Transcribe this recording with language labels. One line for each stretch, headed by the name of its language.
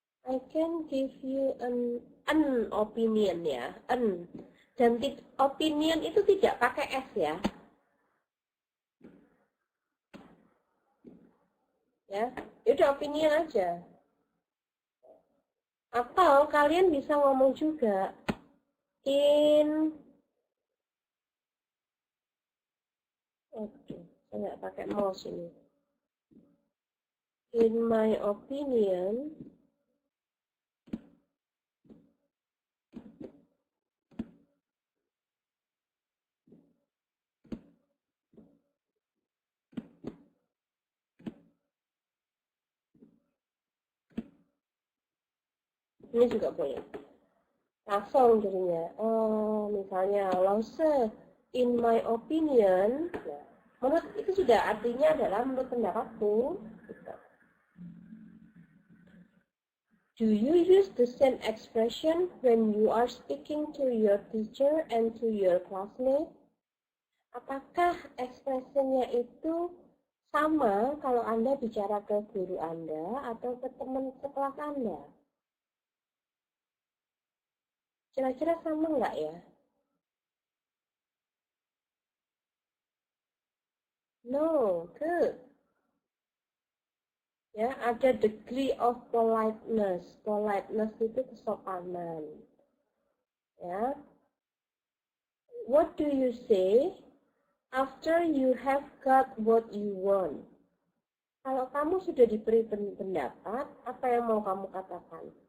English: I can give you an opinion ya, an.
Indonesian: Dan opinion itu tidak pakai S ya. Ya, itu opinion aja. Atau kalian bisa ngomong juga in, oke, saya nggak pakai mouse ini.
English: In my opinion,
Indonesian: ini juga boleh. Langsung jadinya. Misalnya, Lause,
English: in my opinion,
Indonesian: nah, menurut itu sudah artinya adalah menurut pendapatku. Gitu.
English: Do you use the same expression when you are speaking to your teacher and to your classmate?
Indonesian: Apakah ekspresinya itu sama kalau Anda bicara ke guru Anda atau ke teman sekelas Anda? Kira-kira sama nggak ya?
English: No, good.
Indonesian: Ya, ada
English: degree of politeness.
Indonesian: Politeness itu kesopanan. Ya.
English: What do you say after you have got what you want?
Indonesian: Kalau kamu sudah diberi pendapat, apa yang mau kamu katakan?